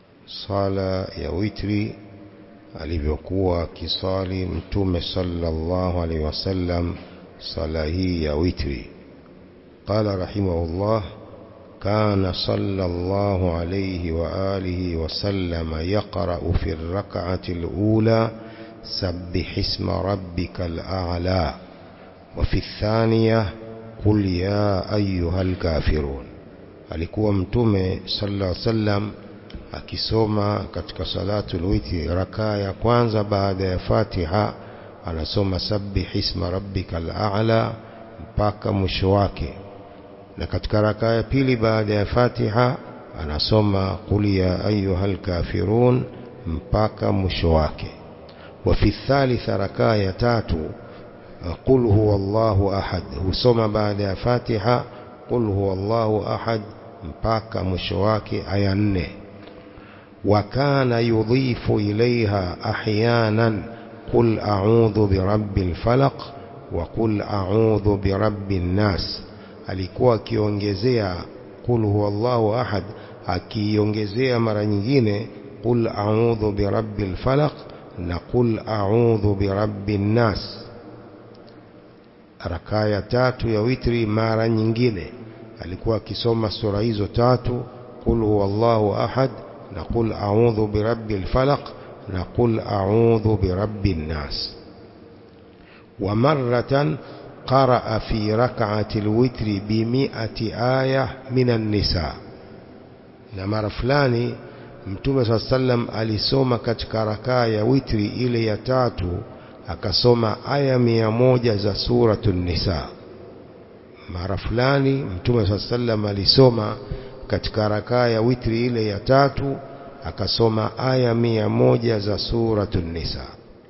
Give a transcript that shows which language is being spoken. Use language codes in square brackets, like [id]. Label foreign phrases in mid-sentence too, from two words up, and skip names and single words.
[sw] sala ya witri alivyokuwa kisali mtume [ar] صلى الله عليه وسلم [sw] sala hii ya witri. [ar] قال رحمه الله: كان صلى الله عليه وعلى آله وسلم يقرأ في الركعة الأولى سبح اسم ربك الأعلى وفي الثانية قل يا أيها الكافرون. [sw] Alikuwa mtume [ar] صلى الله عليه وسلم [sw] akisoma katika salatul witri rakaa ya kwanza baada ya Fatiha anasoma [ar] سبح اسم ربك الأعلى [sw] mpaka mwisho wake, na katika rakaa ya pili baada ya Fatiha anasoma [ar] قل يا أيها الكافرون [sw] mpaka mwisho wake. [ar] وفي الثالثة [sw] rakaa ya tatu [ar] قل هو الله أحد, [sw] husoma baada ya Fatiha [ar] قل هو الله أحد [sw] mpaka mwisho wake aya 4. [ar] وكان يضيف إليها أحيانا قل أعوذ برب الفلق وقل أعوذ برب الناس. [sw] Alikuwa akiongezea [ar] قل هو الله أحد, [sw] akiongezea mara nyingine [ar] قل أعوذ برب الفلق [sw] na [ar] قل أعوذ برب الناس. [sw] Rakaa ya tatu ya witri mara nyingine alikuwa akisoma sura hizo tatu, [ar] قل هو الله أحد [sw] na [ar] قل أعوذ برب الفلق [sw] na [ar] قل أعوذ برب الناس. ومرة قرأ في ركعة الوتر ب100 آية من النساء. [sw] na mara fulani mtume [ar] صلى الله عليه وسلم [sw] alisoma katika rakaa ya witri ile ya tatu akasoma aya 100 za suratul nisa. Mara fulani mtume [ar] صلى الله عليه وسلم [sw] alisoma katika rakaa ya witri ile ya tatu akasoma aya 100 za suratul nisa.